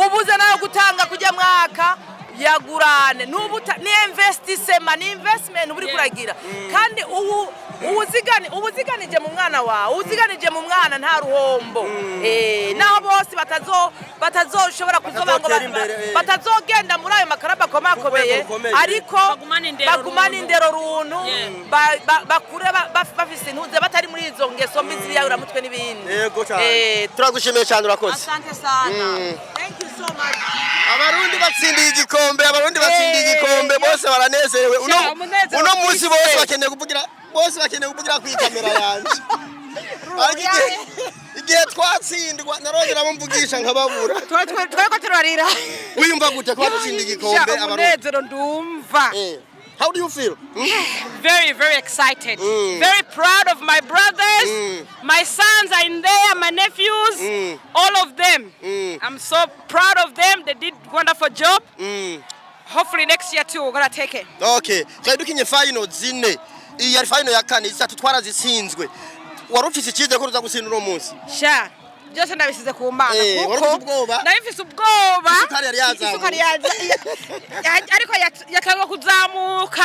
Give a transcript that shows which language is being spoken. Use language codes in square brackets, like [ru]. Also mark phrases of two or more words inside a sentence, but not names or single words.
[rn] ubuze nayo gutanga kujya mwaka yagurane ni investment uri kuragira kandi ubuziganije mu mwana wawe ubuziganije mu mwana nta ruhombo naho bose batazoshobora kuzoba ngo batazogenda muri ayo makaraba akomakomeye ariko bagumana indero runtu bakure bafise intuze batari muri izo ngeso mbi ziyahura mutwe n'ibindi. Yego cyane. Turagushimiye cyane urakoze. [sw] Asante sana. [en] Thank you so much. [rn] Abarundi batsindiye igikombe bose baranezerewe. Uno munsi bose bakeneye kuvugira ku kamera yanje. Igihe twatsindwa narongera bamvugisha nkababura. Tweko turarira. Wiyumva gute ko batsindiye igikombe abarundi? Umunezero ndumva. [en] How do you feel? Very, very excited. Very proud of my brothers. My sons are in there, my nephews, all of them. I'm so proud of them. They did a wonderful job. Hopefully next year too, we're going to take it. [rn] Okay. Dukinye final zine. Iyi yari final ya kane izatu twarazitsinzwe. Wari ufise ikize ko ruza gutsindira uno munsi? Sha. Byose ndabisize ku Mana kuko nabifise ubwoba. Isukari yaza. Ariko yakagwa kuzamuka.